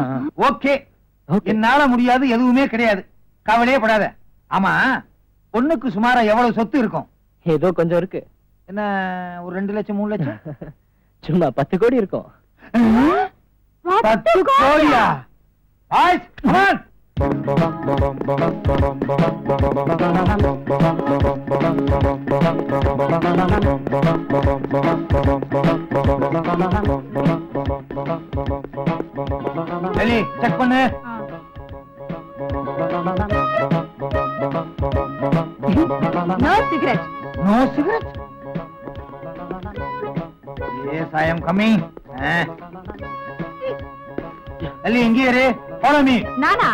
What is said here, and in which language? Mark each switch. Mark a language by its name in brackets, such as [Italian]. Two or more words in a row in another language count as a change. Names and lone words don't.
[Tamil] ஓகே. என்னால முடியாது எதுவுமே கிடையாது. கவலையே படாத. ஆமா, பொண்ணுக்கு சுமாரா எவ்வளவு சொத்து இருக்கும்? ஏதோ கொஞ்சம் இருக்கு. என்ன, ஒரு 2 லட்சம் 3 லட்சம்? சும்மா 10 கோடி இருக்கும். 10 கோடியா? பாய்ஸ், [English] come on. [Tamil] டெல்லி, செக் பண்ணு. [English] no cigarette. No cigarette? Yes, I am coming. [Tamil] Ellie, இங்கே இரு. [English] Follow me. [Tamil] நானா?